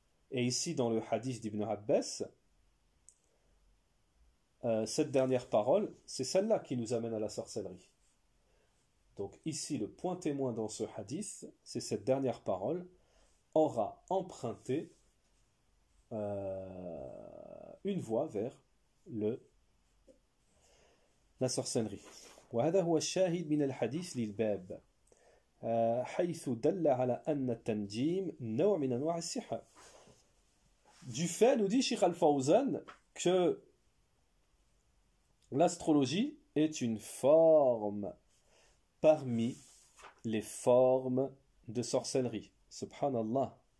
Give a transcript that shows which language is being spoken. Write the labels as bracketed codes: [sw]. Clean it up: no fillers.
[fr] Et ici, dans le hadith d'Ibn Abbas, cette dernière parole, c'est celle-là qui nous amène à la sorcellerie. Donc ici, le point témoin dans ce hadith, c'est cette dernière parole, aura emprunté une voie vers la sorcellerie. [ar] وهذا هو الشاهد من الحديث للباب حيث دل على أن التنجيم نوع من أنواع السحر. [fr] Du fait, nous dit Cheikh Al-Fawzan, que l'astrologie est une forme parmi les formes de sorcellerie. Subhanallah.